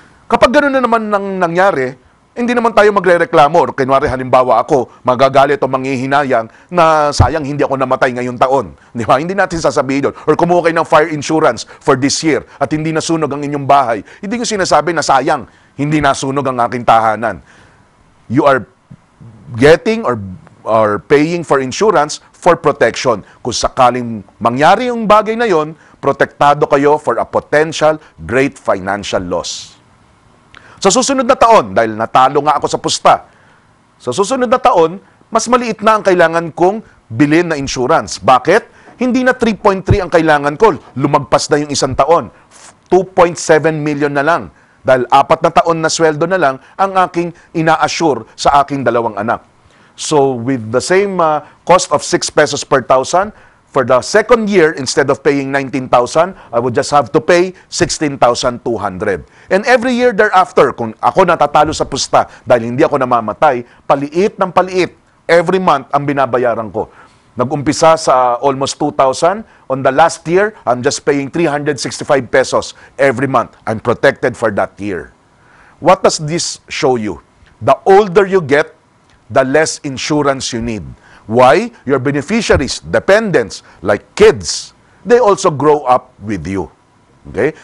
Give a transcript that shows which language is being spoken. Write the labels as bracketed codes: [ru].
[tl] Kapag gano'n na naman nang nangyari, hindi naman tayo magre-reklamo. Kunwari, halimbawa ako, magagalit o manghihinayang na sayang hindi ako namatay ngayong taon. Di ba? Hindi natin sasabihin yun. Or kumuha kayo ng [en] fire insurance for this year [tl] at hindi nasunog ang inyong bahay. Hindi ko sinasabi na sayang, hindi nasunog ang aking tahanan. [en] You are getting or paying for insurance for protection. [tl] Kung sakaling mangyari yung bagay na yon, protektado kayo [en] for a potential great financial loss. [tl] Sa susunod na taon, dahil natalo nga ako sa pusta, sa susunod na taon, mas maliit na ang kailangan kong bilhin na insurance. Bakit? Hindi na 3.3 ang kailangan ko. Lumagpas na yung 1 taon. 2.7 million na lang. Dahil 4 na taon na sweldo na lang ang aking ina-assure sa aking 2 anak. [en] So, with the same cost of 6 pesos per 1,000, for the second year, instead of paying 19,000, I would just have to pay 16,200. And every year thereafter, [tl] kung ako natatalo sa pusta dahil hindi ako namamatay, paliit ng paliit, [en] every month [tl] ang binabayaran ko. Nag-umpisa sa almost 2,000. [en] On the last year, I'm just paying 365 pesos every month. I'm protected for that year. What does this show you? The older you get, the less insurance you need. Why? Your beneficiaries, dependents, like kids, they also grow up with you. Okay?